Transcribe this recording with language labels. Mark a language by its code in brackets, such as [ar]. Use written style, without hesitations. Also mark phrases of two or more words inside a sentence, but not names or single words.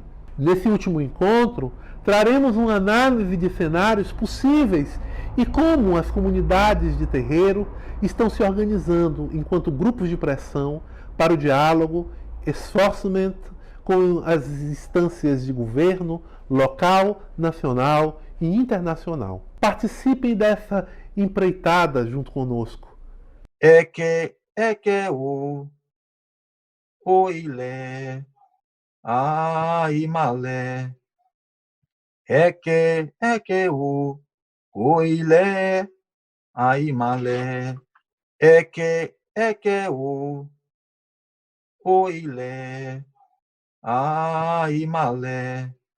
[pt] Nesse último encontro, traremos uma análise de cenários possíveis e como as comunidades de terreiro estão se organizando enquanto grupos de pressão para o diálogo, enforcement com as instâncias de governo local, nacional e internacional. Participem dessa empreitada junto conosco. [yo] Eke o ilé, imalé. Eke o ilé, imalé. Eke o ilé, imalé.